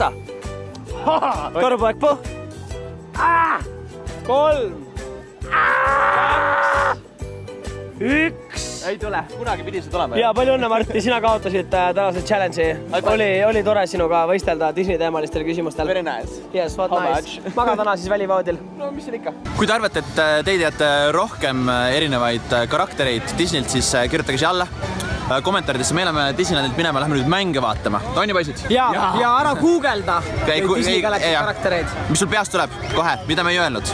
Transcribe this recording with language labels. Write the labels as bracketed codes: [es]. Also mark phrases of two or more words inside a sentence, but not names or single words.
[et] Karupoeg Puh. 3. 2. 1. Ei tule. Kunagi pidi see tulema. Ja palju õnne, Marti. Sina kaotasid tänase challenge'i. Oli tore sinuga võistelda Disney teemalistel küsimustel. [en] Very nice. Yes, what nice. [et] Maga täna siis välivoodil. No mis siin ikka. Kui te arvate, et te teate rohkem erinevaid karaktereid Disneylt, siis kirjutage siia alla. Kommentaaridesse, me oleme Disneylandilt minema, lähme nüüd mänge vaatama. Tonni poisid? Ja ära googelda Disney Galaxy karaktereid. Mis sul peast tuleb? Kohe, mida me ei öelnud?